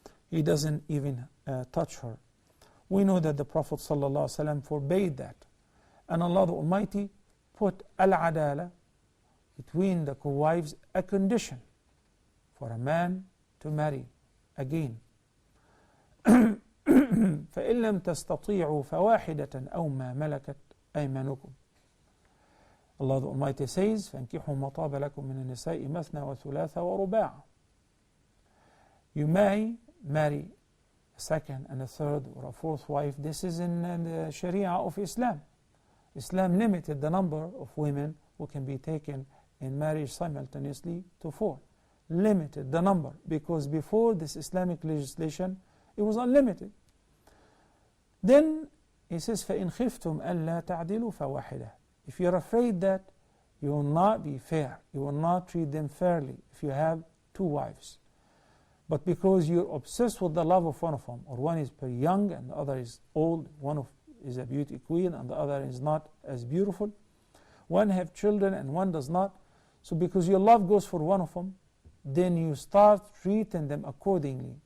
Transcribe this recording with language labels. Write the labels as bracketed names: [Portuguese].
[English] He doesn't even touch her. We know that the Prophet ﷺ forbade that. And Allah the Almighty put al-adala between the co-wives a condition for a man to marry again. [Arabic] فإن لم تستطيعوا فواحدة أو ما ملكت أيمانكم. [English] Allah the Almighty says, [Arabic] فَانْكِحُوا مَا طَابَ لَكُم مِّنَ النِّسَاءِ مَثْنَى وَثُلَاثَ وَرُبَاعَ. [English] You may marry a second and a third or a fourth wife. This is in the Sharia of Islam. Islam limited the number of women who can be taken in marriage simultaneously to 4. Limited the number, because before this Islamic legislation, it was unlimited. Then he says, [Arabic] فَإِنْ خِفْتُمْ أَلَّا تَعْدِلُوا فَوَاحِدَةً. [English] If you're afraid that you will not be fair, you will not treat them fairly if you have 2 wives, but because you're obsessed with the love of one of them, or one is very young and the other is old, one is a beauty queen and the other is not as beautiful, one have children and one does not, so because your love goes for one of them, then you start treating them accordingly.